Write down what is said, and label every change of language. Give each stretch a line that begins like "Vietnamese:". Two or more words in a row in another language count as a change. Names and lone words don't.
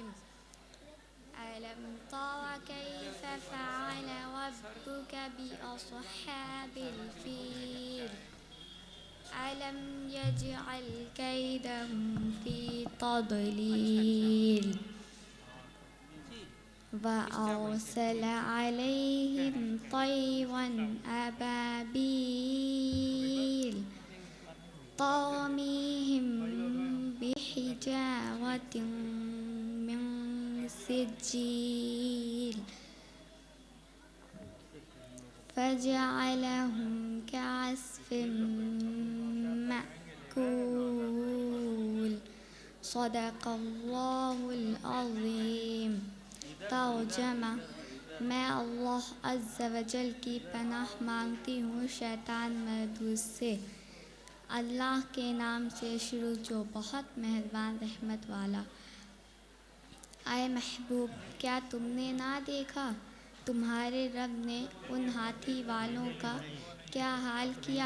Arabic: ألم تر كيف فعل ربك بأصحاب الفيل. ألم يجعل كيدهم في تضليل. وأرسل عليهم طيرا أبابيل ترميهم بحجارة من سجيل فجعلهم كعصف مأكول. صدق الله العظيم.
Urdu: तर्जुमा। میں اللہ
Arabic: عز و جل
Urdu: کی پناہ مانگتی ہوں شیطان مردود سے. اللہ کے نام سے شروع جو بہت مہربان رحمت والا. اے محبوب، کیا تم نے نہ دیکھا تمہارے رب نے ان ہاتھی والوں کا کیا حال کیا?